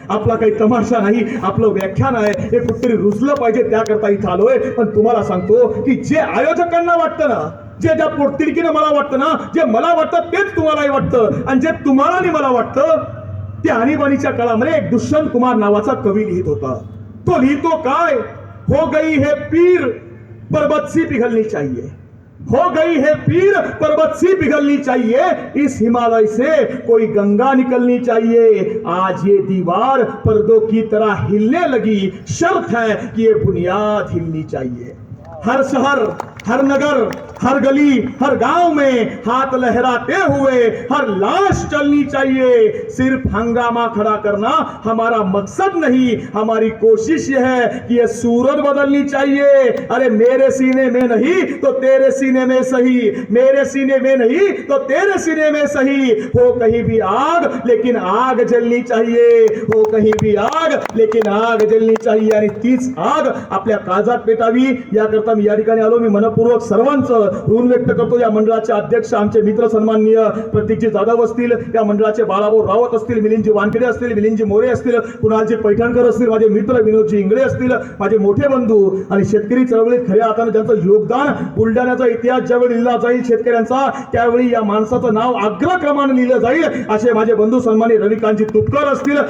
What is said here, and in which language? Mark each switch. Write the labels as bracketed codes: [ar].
[mr] आपला काही तमाशा नाही, आपलं व्याख्यान आहे. हे कुठेतरी रुजलं पाहिजे, त्याकरता इथं आलोय. पण तुम्हाला सांगतो की जे आयोजकांना वाटतं ना, जे ज्या पोटतिडकीनं मला वाटतं ना, जे मला वाटतं तेच तुम्हालाही वाटतं, आणि जे तुम्हाला आणि मला वाटतं ते आणीबाणीच्या काळामध्ये एक दुष्यंत कुमार नावाचा कवी लिहित होता. तो लिहितो काय, [hi] हो गई है पीर पर्वत सी पिघलनी चाहिए, हो गई है पीर पर्वत सी पिघलनी चाहिए, इस हिमालय से कोई गंगा निकलनी चाहिए, आज ये दीवार पर्दों की तरह हिलने लगी, शर्त है कि ये बुनियाद हिलनी चाहिए. हर शहर हर नगर, हर गली, हर गांव में हाथ लहराते हुए हर लाश चलनी चाहिए। सिर्फ हंगामा खड़ा करना हमारा मकसद नहीं, हमारी कोशिश यह है कि यह सूरत बदलनी चाहिए। अरे मेरे सीने में नहीं तो तेरे सीने में सही, मेरे सीने में नहीं तो तेरे सीने में सही। हो कहीं भी आग लेकिन आग जलनी चाहिए, हो कहीं भी आग लेकिन आग जलनी चाहिए। [mr] आणि तीच आग आपल्या काळजात पेटावी याकरता मी या ठिकाणी आलो। मी मनपूर्वक सर्वांचं ऋण व्यक्त करतो। या मंडळाचे अध्यक्ष आमचे मित्र सन्माननीय प्रतीकजी जाधव असतील, या मंडळाचे बाळाभाऊ रावत असतील, मिलिंदजी वानखेडे असतील, मिलिंदजी मोरे असतील, कुणालजी पैठणकर असतील, माझे मित्र विनोदजी इंगळे असतील, माझे मोठे बंधू आणि शेतकरी चळवळीत खऱ्या अर्थाने ज्यांचं योगदान, बुलढाण्याचा इतिहास ज्यावेळी लिहिला जाईल शेतकऱ्यांचा, त्यावेळी या माणसाचं नाव अग्रक्रमाने लिहिलं जाईल असे माझे बंधू सन्माननीय रविकांतजी तुपकर असतील।